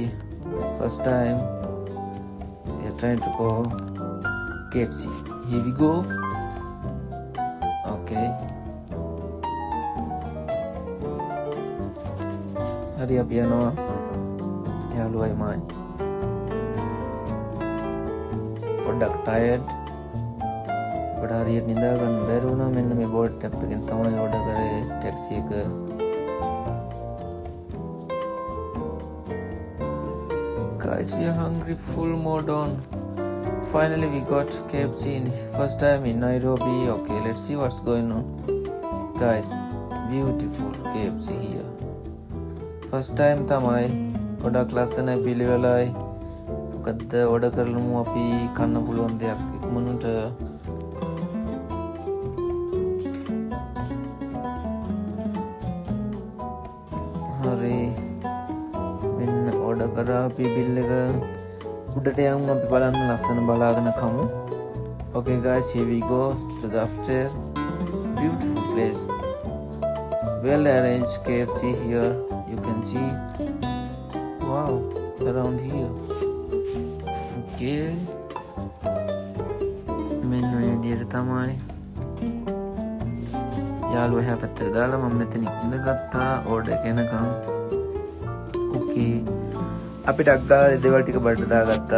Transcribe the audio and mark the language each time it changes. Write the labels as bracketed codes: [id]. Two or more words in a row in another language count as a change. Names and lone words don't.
[en] First time we are trying to go KFC. Here we go. Okay. [si] හරි අපි යනවා යාළුවයි මයි. පොඩ්ඩක් tired. අපිට හරියට නිදා ගන්න බැරි වුණා. මෙන්න මේ බෝල්ට් ඇප් එකෙන් තමයි ඕඩර් කරේ ටැක්සි එක. [en] Guys, we are hungry, full mode on. Finally we got KFC in first time in Nairobi. Okay, let's see what's going on. Guys, beautiful KFC here. First time [si] තමයි ගොඩක් ලස්සනයි පිළිවෙලයි. මොකද ඕඩර් කරලමු අපි කන්න පුළුවන් දෙයක් ඉක්මනට. හරි මෙන්න ඕඩර් කරා අපි බිල් එක උඩට යමු අපි බලන්න ලස්සන බලාගෙන කමු. [en] Okay guys, here we go to the upstairs. Beautiful place. Well arranged KFC here. You can see. Wow, around here. [si] Okay. මෙන්න මේ විදිහට තමයි. යාළුවා එහා පැත්තට දාලා මම මෙතන ඉඳගත්තා ඕඩර් එක එනකම්. Okay. අපි ටක් ගාලා දේවල් ටික බඩට දාගත්තා.